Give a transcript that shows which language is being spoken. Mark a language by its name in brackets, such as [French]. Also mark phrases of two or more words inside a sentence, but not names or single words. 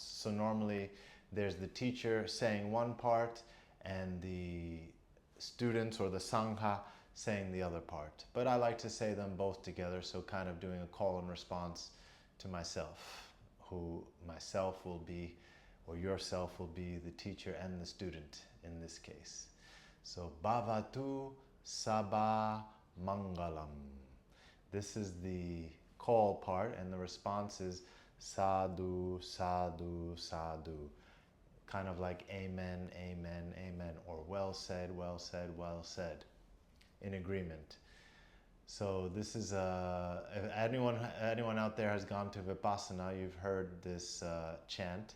[English] So normally there's the teacher saying one part and the students or the sangha saying the other part. But I like to say them both together, so kind of doing a call and response to myself, who myself will be, or yourself will be the teacher and the student in this case. So, [Pali] Bhavatu, sabba, mangalam. [English] This is the call part, and the response is [Pali] Sadhu, Sadhu, Sadhu. [English] Kind of like Amen, Amen, Amen, or well said, well said, well said, in agreement. So this is, if anyone out there has gone to Vipassana, you've heard this chant.